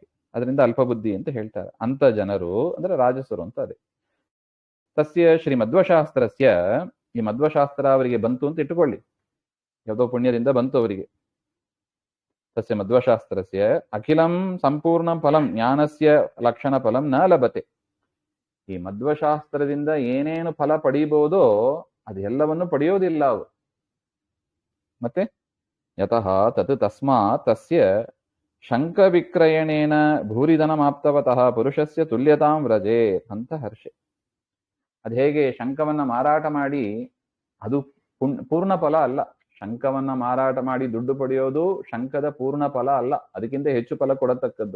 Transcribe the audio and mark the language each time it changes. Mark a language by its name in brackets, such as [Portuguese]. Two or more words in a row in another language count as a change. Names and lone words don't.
[Kannada] ಅದರಿಂದ ಅಲ್ಪಬುದ್ಧಿ ಅಂತ ಹೇಳ್ತಾರೆ. ಅಂತ ಜನರು ಅಂದ್ರೆ ರಾಜಸರು ಅಂತ. ಅದೇ [Sanskrit] ತಸ್ಯ ಶ್ರೀ ಮಧ್ವಶಾಸ್ತ್ರಸ್ಯ, [Kannada] ಈ ಮಧ್ವಶಾಸ್ತ್ರ ಅವರಿಗೆ ಬಂತು ಅಂತ ಇಟ್ಟುಕೊಳ್ಳಿ, ಯಾವುದೋ ಪುಣ್ಯದಿಂದ ಬಂತು ಅವರಿಗೆ. [Sanskrit] ತಸ್ಯ ಮಧ್ವಶಾಸ್ತ್ರಸ್ಯ ಅಖಿಲಂ ಸಂಪೂರ್ಣ ಫಲಂ ಜ್ಞಾನಸ್ಯ ಲಕ್ಷಣ ಫಲಂ ನ ಲಭತೆ. [Kannada] ಈ ಮಧ್ವಶಾಸ್ತ್ರದಿಂದ ಏನೇನು ಫಲ ಪಡೀಬಹುದೋ ಅದೆಲ್ಲವನ್ನು ಪಡೆಯೋದಿಲ್ಲ ಅವರು. [Sanskrit] ಮತ್ತೆ ಯತಃ ತತ್ ತಸ್ಮಾತ್ ತಸ್ಯ ಶಂಕ ವಿಕ್ರಯಣೇನ ಭೂರಿಧನಮಾಪ್ತವತಃ ಪುರುಷಸ್ಯ ತುಲ್ಯತಾಂ ವ್ರಜೇ [Kannada] ಅಂತ ಹರ್ಷೆ. ಅದು ಹೇಗೆ ಶಂಕವನ್ನ ಮಾರಾಟ ಮಾಡಿ, ಅದು ಪೂರ್ಣ ಫಲ ಅಲ್ಲ. ಶಂಕವನ್ನ ಮಾರಾಟ ಮಾಡಿ ದುಡ್ಡು ಪಡೆಯೋದು ಶಂಕದ ಪೂರ್ಣ ಫಲ ಅಲ್ಲ, ಅದಕ್ಕಿಂತ ಹೆಚ್ಚು ಫಲ ಕೊಡತಕ್ಕದ್ದು.